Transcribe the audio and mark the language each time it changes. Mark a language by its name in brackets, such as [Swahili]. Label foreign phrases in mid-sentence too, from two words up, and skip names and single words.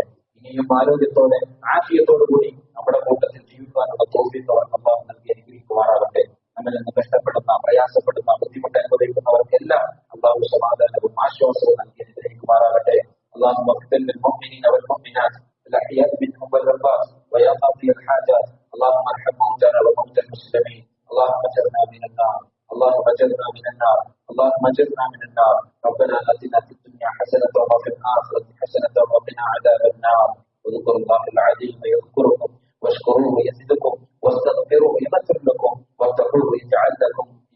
[Malayalam] ഇനിയും ആരോഗ്യത്തോടെ ആഫിയത്തോടു കൂടി നമ്മുടെ കൂട്ടത്തിൽ ജീവിക്കാനുള്ള തൗഫീഖ് അവർക്ക് അല്ലാഹു നൽകി അനുഗ്രഹിക്കുമാറാകട്ടെ. നമ്മിൽ നിന്ന് കഷ്ടപ്പെടുന്ന, പ്രയാസപ്പെടുന്ന, ബുദ്ധിമുട്ട് അനുഭവിക്കുന്നവർക്കെല്ലാം അല്ലാഹു സമാധാനവും ആശ്വാസവും നൽകി അനുഗ്രഹിക്കുമാറാകട്ടെ. [Arabic] الله واغفر للمؤمنين والمؤمنات الأحياء منهم والأموات ويا قاضي الحاجات اللهم ارحم موتانا وموتى المسلمين اللهم اجرنا من النار اللهم اجرنا من النار اللهم اجرنا من النار ربنا آتنا في الدنيا حسنة وفي الآخرة حسنة وقنا عذاب النار واذكروا الله العظيم يذكركم واشكروه يزدكم واستغفروه يغفر لكم واتقوه يجعل لكم